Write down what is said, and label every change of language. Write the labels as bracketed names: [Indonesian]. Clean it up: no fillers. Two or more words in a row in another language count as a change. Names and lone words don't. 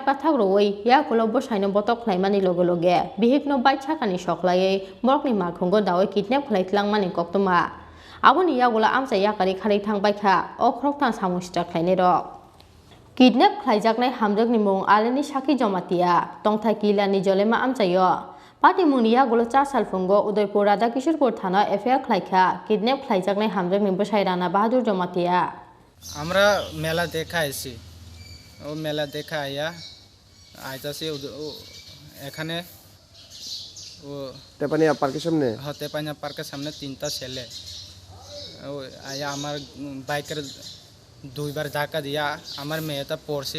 [Kok Borok] bathak roi ya kolo bosaino botok khlaimani logologe bihik no bike chakani shoklaye borok ni malkhungo dawe kidnap khlai tlangmani koktuma aboni ya gola amsa ya kari khari thang baikha o khorok tham samusta khlainai rok kidnap khlai jaknai hamjak ni mung aleni shaki jomatia tongthai kilani jolema amsayo Pati Munia Golo Cha Salfungo Udaipur Radha Kishorpur Thana Affair Klaika Kidnap Klai Jaknai Hamjuk Ni Busairana Bahadur Jomatia [Bangla] আমরা মেলা দেখা আইছি ও মেলা দেখা আইয়া আইতাছি এখানে ও তেপানিয়া পার্কের সামনে তেপানিয়া পার্কের সামনে 3টা ছেলে ও আইয়া আমার বাইকের দুইবার ধাক্কা দিয়া আমার মেয়েটা পড়ছে